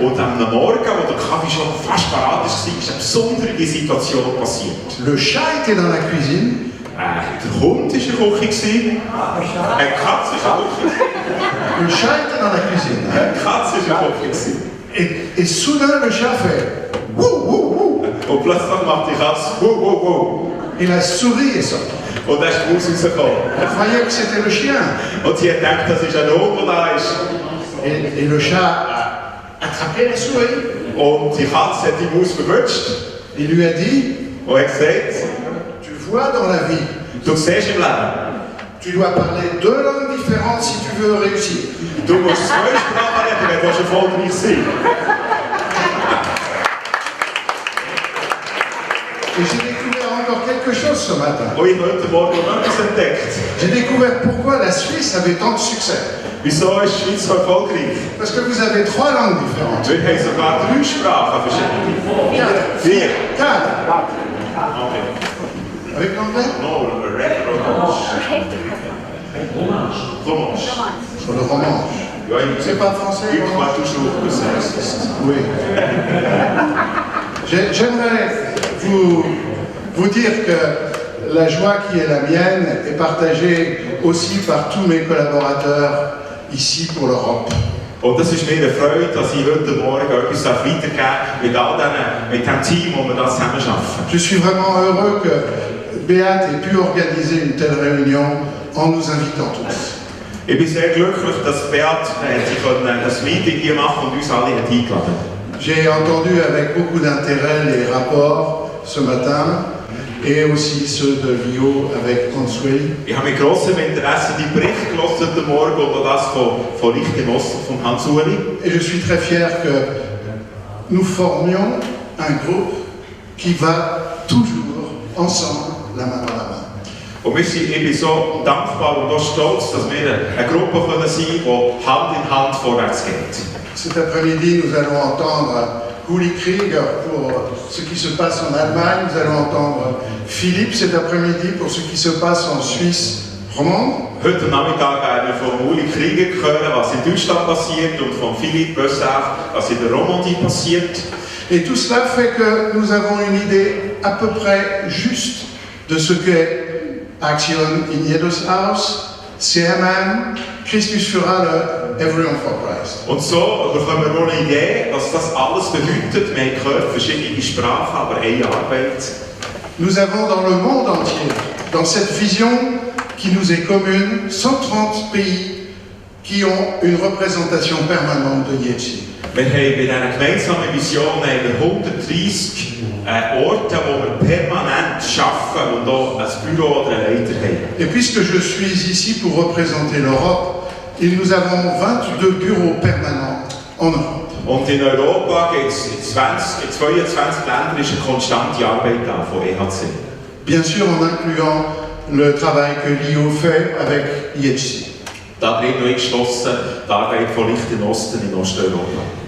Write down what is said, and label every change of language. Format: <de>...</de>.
<de>Und am Morgen, wo der Kaffee schon fast parat war, ist eine besondere Situation passiert.</de> <fr>Le chat était dans la cuisine.</fr> <de>Der Hund war in der Küche. Eine Katze war in der Küche.</de> <fr>Le chat était dans la cuisine.</fr> <de>Eine Katze war in der Küche.</de> <fr>Et soudain, le chat fait wouh, wouh, wouh.</fr> <de>Und plötzlich macht die Katze wouh, wouh, wouh.</de> <fr>Et la souris est sortie.</fr> <de>Und dann ist die Maus rausgekommen.</de> <fr>Elle croyait que c'était le chien.</fr> <de>Und sie hat gedacht, das ist ein Hund, der da ist.</de> <fr>Et le chat a attrapé la souris.</fr> <de>Und die Katze hat die Maus verwünscht.</de> <fr>Il lui a dit,</fr> <de>Und hat gesagt,</de> <fr>tu vois dans la vie,</fr> <de>du siehst im Leben,</de> <fr>tu dois parler deux langues différentes si tu veux réussir.</fr> <de>du musst zwei Sprachen reden, wenn du erfolgreich sein.</de> <fr>Et j'ai découvert encore quelque chose ce matin.</fr> <de>Und ich habe heute Morgen noch etwas entdeckt.</de> <fr>J'ai découvert pourquoi la Suisse avait tant de succès.</fr> <de>Wieso ist die Schweiz so erfolgreich?</de> <fr>Parce que vous avez trois langues différentes.</fr> <de>Wir haben sogar 3 Sprachen verschiedene. 4.</de> <fr>Quatre. Avec l'anglais? Non, le romanche. Romanche. Sur le romanche.</fr> <de>Ja,</de> <fr>C'est pas français? ich crois toujours que ça existe. Oui. J'aimerais vous dire que la joie qui est la mienne est partagée aussi par tous mes collaborateurs ici pour l'Europe.</fr> <de>Und das ist mir eine Freude, dass ich heute Morgen etwas weitergeben darf mit dem Team, wo wir das zusammen arbeiten.</de> <fr>Je suis vraiment heureux que Beat ait pu organiser une telle réunion en nous invitant tous.</fr> <de>Ich bin sehr glücklich, dass Beat das Meeting hier machen und uns alle hat eingeladen.</de> <fr>J'ai entendu avec beaucoup d'intérêt les rapports ce matin et aussi ceux de Lio avec Consueli.</fr> <de>Ich habe mit grossem Interesse die Berichte gehört heute Morgen und auch das von Richter Moss, von Hans Uli.</de> <fr>Et je suis très fier que nous formions un groupe qui va toujours ensemble, la main dans la main.</fr> <de>Und ich bin so dankbar und auch stolz, dass wir eine Gruppe können sein können, die Hand in Hand vorwärts geht.</de> <fr>Cet après-midi, nous allons entendre Uli Krieger pour ce qui se passe en Allemagne. Nous allons entendre Philippe cet après-midi pour ce qui se passe en Suisse romande.</fr> <de>Heute Nachmittag werden wir von Uli Krieger hören, was in Deutschland passiert, und von Philippe Bössach, was in der Romandie passiert.</de> <fr>Et tout cela fait que nous avons une idée à peu près juste de ce qu'est Action in jedes Haus, CMM, Christus für alle, Everyone for Christ.</fr> <de>Und so bekommen wir eine Idee, was das alles bedeutet. Wir haben gehört, verschiedene Sprachen, aber eine Arbeit.</de> <fr>Nous avons dans le monde entier, dans cette vision qui nous est commune, 130 pays qui ont une représentation permanente de Yetzi.</fr> <de>Wir haben bei dieser gemeinsamen Vision 130 Orte, wo wir permanent arbeiten und auch ein Büro oder einen Leiter haben.</de> <fr>Et puisque je suis ici pour représenter l'Europe, nous avons 22 bureaux permanents en Europe.</fr> <de>Und in Europa gibt es in 22 Ländern ist eine konstante Arbeit da von EHC.</de> <fr>Bien sûr en incluant le travail que l'IO fait avec Yetzi.</fr> <de>Da drin noch eingeschlossen die Arbeit von Licht im Osten in Osteuropa.</de>